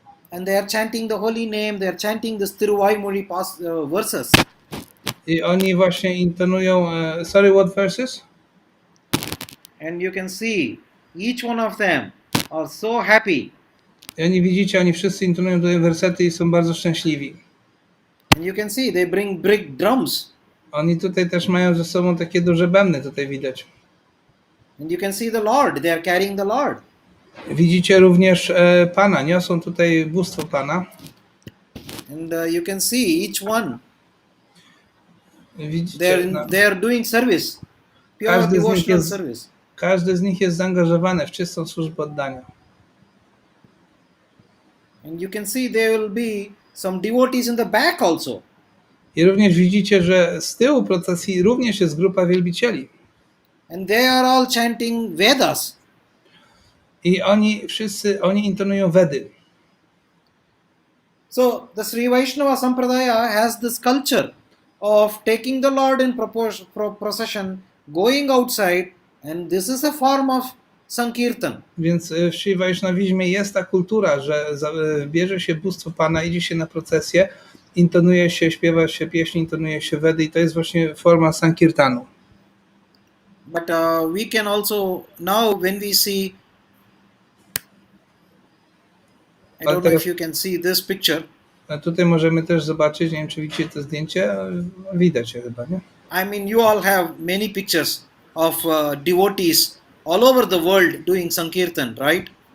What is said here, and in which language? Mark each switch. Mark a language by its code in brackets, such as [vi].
[en] And they are chanting the holy name, they are chanting this Tiruvaimoli verses. [pl] I oni właśnie intonują, [en] sorry, what verses? And you can see each one of them are so happy. [pl] I oni widzicie, oni wszyscy intonują te wersety i są bardzo szczęśliwi. [en] And you can see they bring big drums. [pl] Oni tutaj też mają ze sobą takie duże bębny, tutaj widać. [en] And you can see the Lord. They are carrying the Lord. [pl] Widzicie również Pana, niosą tutaj bóstwo Pana. [en] And you can see each one. [pl] Widzicie, [en] They are doing service. Pure devotional service. [pl] każdy z nich jest zaangażowany w czystą służbę oddania. [en] And you can see there will be some devotees in the back also. [pl] I również widzicie, że z tyłu procesji również jest grupa wielbicieli. [en] And they are all chanting Vedas. [pl] I oni intonują Wedy. [en] So the Sri Vaishnava Sampradaya has this culture of taking the Lord in procession, going outside, and this is a form of Sankirtan. [pl] Więc w Sri Vaishnavizmie jest ta kultura, że bierze się bóstwo Pana, idzie się na procesję, intonuje się, śpiewa się pieśń, intonuje się Wedy i to jest właśnie forma Sankirtanu. [en] But we can also, now when we see, I don't know if you can see this picture. [pl] A tutaj możemy też zobaczyć, nie wiem czy widzicie to zdjęcie, widać je chyba, nie? [en] I mean, you all have many pictures of devotees all over the world doing Sankirtan, right?